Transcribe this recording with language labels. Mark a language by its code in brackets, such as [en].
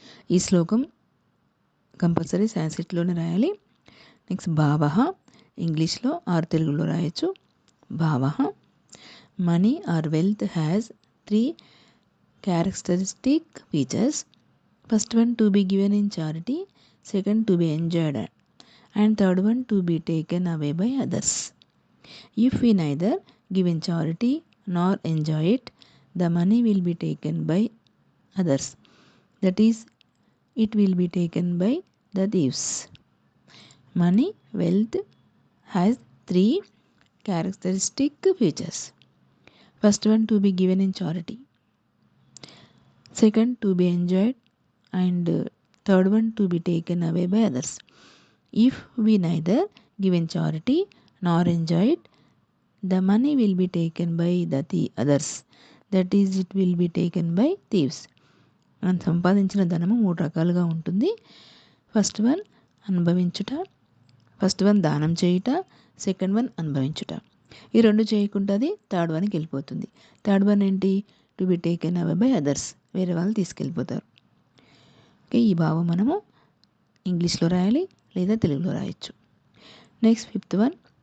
[te] ఈ శ్లోకం కంపల్సరీ సాంస్క్రిట్లోనే రాయాలి. నెక్స్ట్ భావః. ఇంగ్లీష్లో ఆర్ తెలుగులో రాయొచ్చు. భావః. [en] Money or wealth has 3 characteristic features. First one, to be given in charity. Second, to be enjoyed. And third one, to be taken away by others. If we neither give in charity nor enjoy it, the money will be taken by others. That is, it will be taken by the thieves. Money, wealth has 3 characteristic features. First one, to be given in charity. Second, to be enjoyed. And third one, to be taken away by others. If we neither give in charity nor enjoy it, the money will be taken by the others. That is, it will be taken by thieves. [te] మనం సంపాదించిన ధనము 3 రకాలుగా ఉంటుంది. First one అనుభవించుట, first one దానం చేయుట, second one అనుభవించుట. ఈ 2 చేయకుండా అది థర్డ్ వన్కి వెళ్ళిపోతుంది. థర్డ్ వన్ ఏంటి? [en] To be taken away by others. [te] వేరే వాళ్ళు తీసుకెళ్ళిపోతారు. ఓకే, ఈ భావం మనము ఇంగ్లీష్లో రాయాలి లేదా తెలుగులో రాయొచ్చు. [en] Next fifth one.